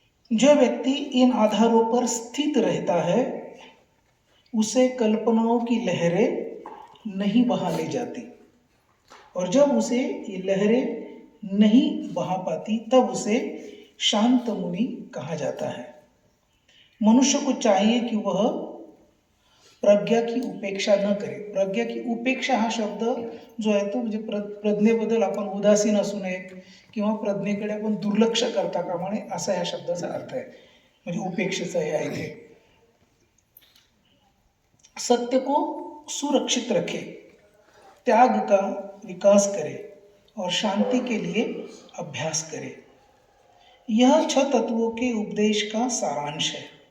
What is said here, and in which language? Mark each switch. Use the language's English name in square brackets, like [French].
[Hindi] जो व्यक्ति इन आधारों पर स्थित रहता है उसे कल्पनाओं की लहरें नहीं बहा ले जाती, और जब उसे ये लहरें नहीं बहा पाती तब उसे शांत मुनि कहा जाता है. मनुष्य को चाहिए कि वह प्रज्ञा की उपेक्षा न करे. प्रज्ञा की उपेक्षा [Marathi] हा शब्द जो आहे तो म्हणजे प्रज्ञेबद्दल आपण उदासीन असू नये किंवा प्रज्ञेकडे आपण दुर्लक्ष करता कामा नये असा या शब्दाचा अर्थ आहे. म्हणजे उपेक्षेचा हे आहे ते. [Hindi] सत्य को सुरक्षित रखे, त्याग का विकास करे और शांति के लिए अभ्यास करे. यह 6 तत्वों के उपदेश का सारांश है.